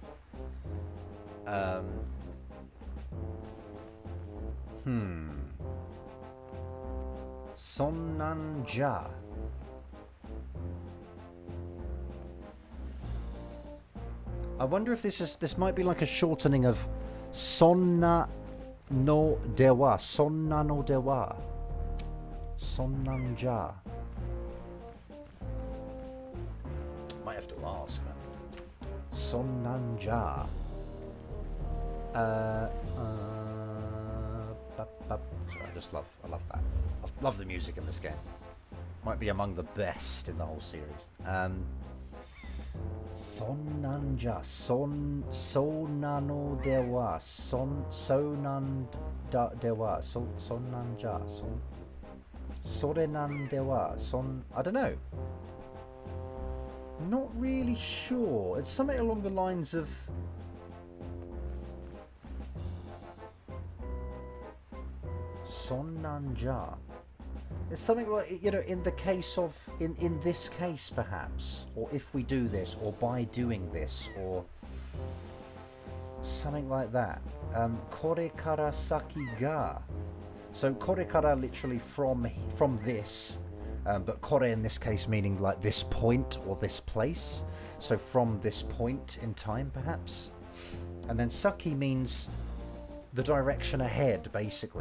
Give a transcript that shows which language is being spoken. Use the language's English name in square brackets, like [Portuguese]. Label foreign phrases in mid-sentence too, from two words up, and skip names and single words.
[Japanese] そんなんじゃ. [English] I wonder if this might be like a shortening of [Japanese] そんなのでは. そんなのでは。そんなんじゃ. [English] Might have to ask, man. [Japanese] そんなんじゃ. [English] Sorry, I love that. I love the music in this game. Might be among the best in the whole series. [Japanese] そんなんじゃ、そなのでは、そなんでは、そんなんじゃ、それなんでは, [English] I don't know. Not really sure. It's something along the lines of Sonnanja. It's something like, in the case of, in this case perhaps, or if we do this, or by doing this, or something like that. [Japanese] これから先が. [English] So [Japanese] これから [English] literally from this, but kore in this case meaning like this point or this place. So from this point in time perhaps. And then saki means the direction ahead basically.